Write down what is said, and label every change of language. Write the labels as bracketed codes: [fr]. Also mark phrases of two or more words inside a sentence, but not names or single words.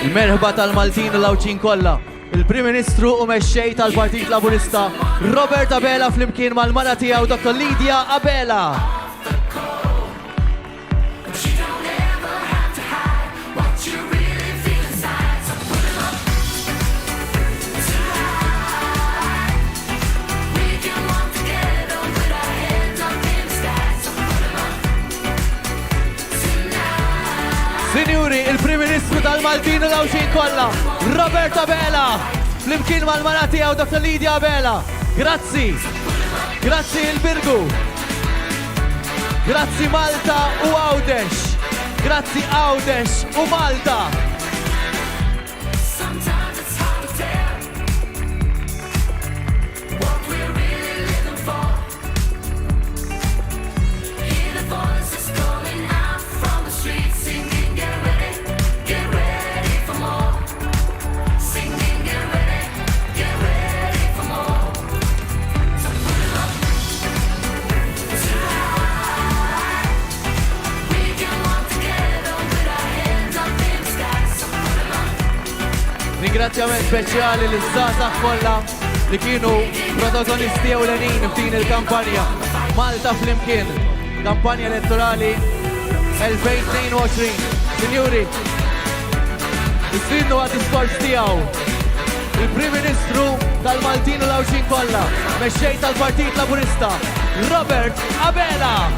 [mt] Il-merħba tal-Maltin u l-Awċin kollha. Il-Prim Ministru u mexxej tal-Partit Laburista Robert Abela flimkien mal-mara tiegħu Dr. Lydia Abela. [en] But you don't ever have to hide what you really feel inside. So put it up too high. We can walk together with our hands up in the sky. So put it up tonight. [mt] Sinjuri, il-Prim Ministru tal-Maltin u l-Awċin kollha Robert Abela flimkien mal-mara tiegħu Dr. Lydia Abela. Grazzi. Grazzi il-Birgu. Grazzi Malta u Għawdex. Grazzi Għawdex u Malta. [en] Sometimes it's hard to tell what we're really living for. Hear the voices calling out from the streets, singing, get ready for more. Singing, get ready for more. So put it up too high. We can walk together with our hands up in the sky. So put it up. [mt] Ringrazzjament speċjali l-żgħażagħ kollha li kienu protagonisti ewlenin f'din il-kampanja Malta Flimkien, kampanja elettorali 2022. Sinjuri, istrinnu għad-diskors tiegħu il-Prim Ministru tal-Maltin u l-Awxin kollha, mexxej tal-Partit Laburista, Robert Abela.